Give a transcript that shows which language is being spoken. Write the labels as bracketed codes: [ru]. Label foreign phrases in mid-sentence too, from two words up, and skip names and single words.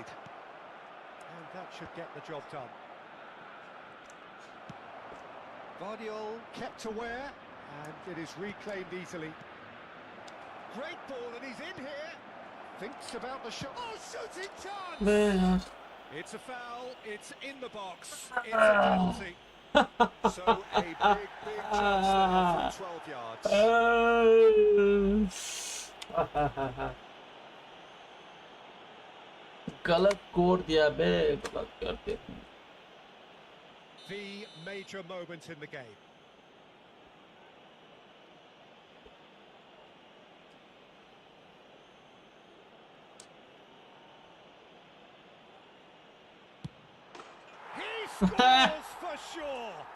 [en] And that should get the job done. Vardiol kept aware, and it is reclaimed easily. Great ball, and he's in here. Thinks about the shot. Oh, shooting chance! [hi] अबे यार [en] It's a foul. It's in the box. It's a penalty. So a big chance now from 12 yards. [hi] गलत कोड दिया बे गलत करते [en] the major moment in the game. He scores for sure.